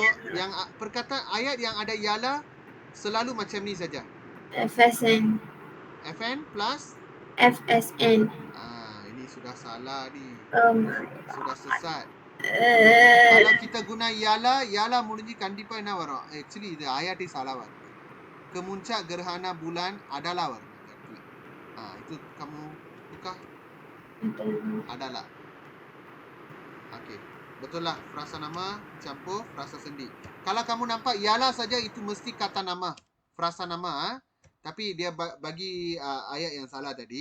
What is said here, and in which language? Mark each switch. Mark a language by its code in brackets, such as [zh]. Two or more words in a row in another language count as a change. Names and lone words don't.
[ms] So, yang perkataan ayat yang ada ialah selalu macam ni saja. FSN. FN plus. FSN. Ini sudah salah ni. Oh Sudah sesat. my Kalau kita guna ialah [ta] முடிஞ்சு கண்டிப்பா என்ன வரும்? Actually இது [ms] ayat salah [ta] வரும். [ms] Kemuncak gerhana bulan adalah [ta] வரும் அந்த இடத்துல. [ms] Itu kamu buka. Adalah. Okey. Betul lah. Frasa nama campur frasa sendi. Kalau kamu nampak ialah saja itu mesti kata nama. Frasa nama. Tapi dia bagi ayat yang salah tadi.